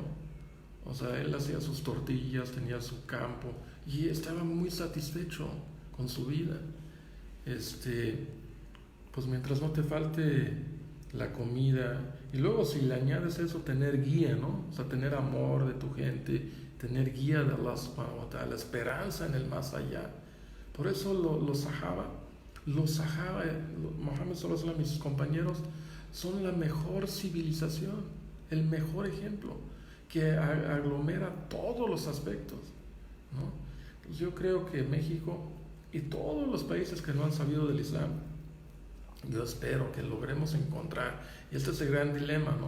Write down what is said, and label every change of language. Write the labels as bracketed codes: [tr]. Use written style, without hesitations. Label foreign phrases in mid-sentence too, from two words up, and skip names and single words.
[es] O sea, él hacía sus tortillas, tenía su campo y estaba muy satisfecho con su vida. Pues mientras no te falte la comida, y luego si le añades eso, tener guía, ¿no? O sea, tener amor de tu gente, tener guía de Allah [ar] سبحانه وتعالى, [es] la esperanza en el más allá. Por eso los sahaba, Mohammed [ar] صلى الله عليه وسلم [es] y sus compañeros son la mejor civilización, el mejor ejemplo, que aglomera todos los aspectos, ¿no? Pues yo creo que México y todos los países que no han sabido del Islam, yo espero que logremos encontrar, y este es el gran dilema, ¿no?